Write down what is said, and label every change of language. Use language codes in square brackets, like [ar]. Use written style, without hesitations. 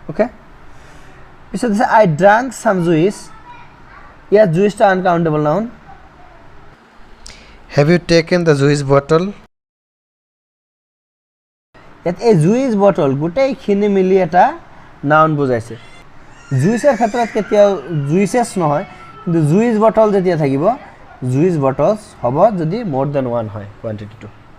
[as] Okay, পিছত হৈছে [en] I drank some juice, [as] ইয়াত জুইচটা uncountable noun. [en] have you taken the juice bottle, [as] ইয়াত এই জুইচ বটল গোটেইখিনি মিলি এটা নাউন বুজাইছে। জুইচৰ ক্ষেত্ৰত কেতিয়াও জুইচেছ নহয়, কিন্তু জুইচ বটল যেতিয়া থাকিব, জুইচ বটলছ হ'ব যদি [en] মোৰ then one [as] হয় কোৱান্টিটিটো।